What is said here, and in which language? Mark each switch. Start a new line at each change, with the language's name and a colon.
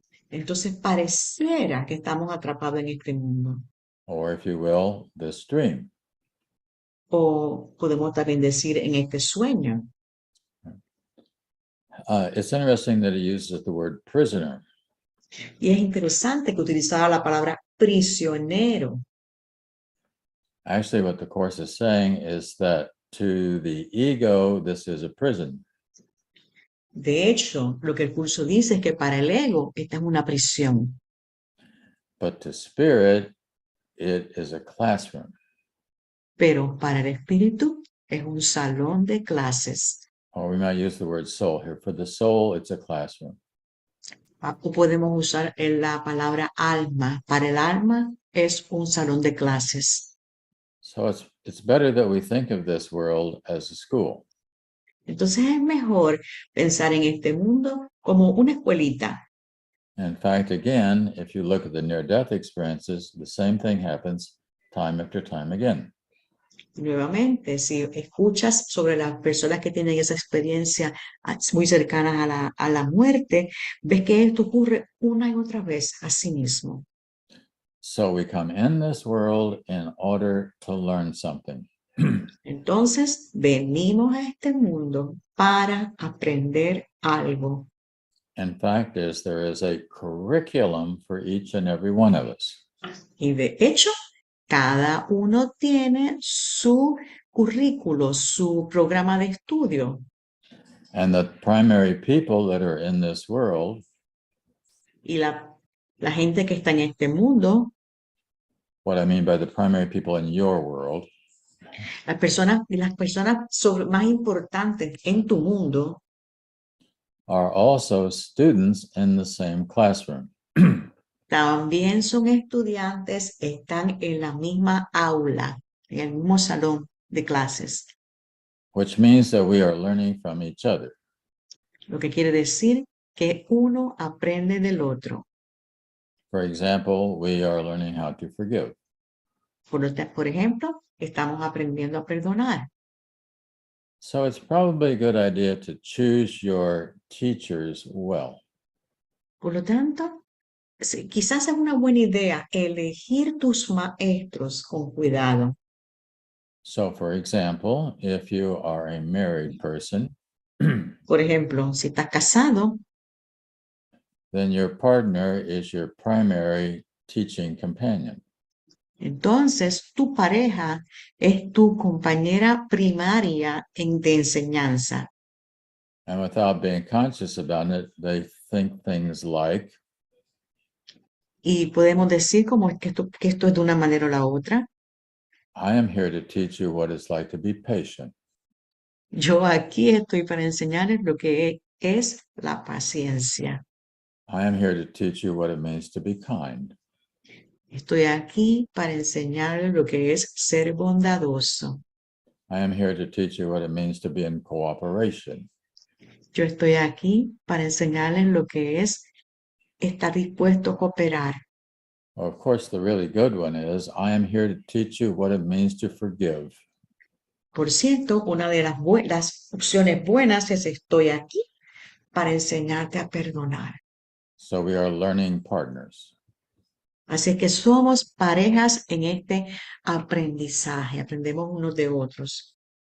Spanish: Entonces pareciera que estamos atrapados en este mundo.
English: or if you will, this dream.
Spanish: O podemos también decir en este sueño.
English: It's interesting that he uses the word prisoner.
Spanish: Y es interesante que utilizara la palabra prisionero.
English: Actually, what the Course is saying is that to the ego, this is a prison.
Spanish: De hecho, lo que el curso dice es que para el ego esta es una prisión,
English: But to spirit, it is a classroom.
Spanish: pero para el espíritu es un salón de clases.
English: Or we might use the word soul here. For the soul, it's a classroom.
Spanish: O podemos usar la palabra alma. Para el alma es un salón de clases.
English: So it's better that we think of this world as a school.
Spanish: Entonces es mejor pensar en este mundo como una escuelita.
English: In fact, again, if you look at the near-death experiences, the same thing happens time after time again.
Spanish: Nuevamente, si escuchas sobre las personas que tienen esa experiencia muy cercanas a la muerte, ves que esto ocurre una y otra vez a sí mismo.
English: So we come in this world in order to learn something.
Spanish: Entonces, venimos a este mundo para aprender algo.
English: In fact, there is a curriculum for each and every one of us.
Spanish: Y de hecho, cada uno tiene su currículo, su programa de estudio.
English: And the primary people that are in this world
Spanish: Y la gente que está en este mundo,
English: what I mean by the primary people in your world
Spanish: las personas más importantes en tu mundo
English: are also students in the same classroom.
Spanish: también son estudiantes, están en la misma aula, en el mismo salón de clases.
English: Which means that we are learning from each other.
Spanish: Lo que quiere decir que uno aprende del otro.
English: For example, we are learning how to forgive.
Spanish: Por ejemplo, estamos aprendiendo a perdonar.
English: So it's probably a good idea to choose your teachers well.
Spanish: Por lo tanto, quizás es una buena idea elegir tus maestros con cuidado.
English: So for example, if you are a married person,
Spanish: Por ejemplo, si estás casado,
English: then your partner is your primary teaching companion.
Spanish: entonces tu pareja es tu compañera primaria de enseñanza.
English: And without being conscious about it, they think things like,
Spanish: Y podemos decir como que esto es de una manera o la otra.
English: I am here to teach you what it's like to be patient.
Spanish: Yo aquí estoy para enseñarles lo que es la paciencia.
English: I am here to teach you what it means to be kind.
Spanish: Estoy aquí para enseñarles lo que es ser bondadoso.
English: I am here to teach you what it means to be in cooperation.
Spanish: Yo estoy aquí para enseñarles lo que es estar dispuesto a cooperar.
English: Of course, the really good one is, I am here to teach you what it means to forgive.
Spanish: Por cierto, una de las opciones buenas es estoy aquí para enseñarte a perdonar.
English: So we are learning partners.
Spanish: Así es que somos parejas en este aprendizaje, aprendemos unos de otros.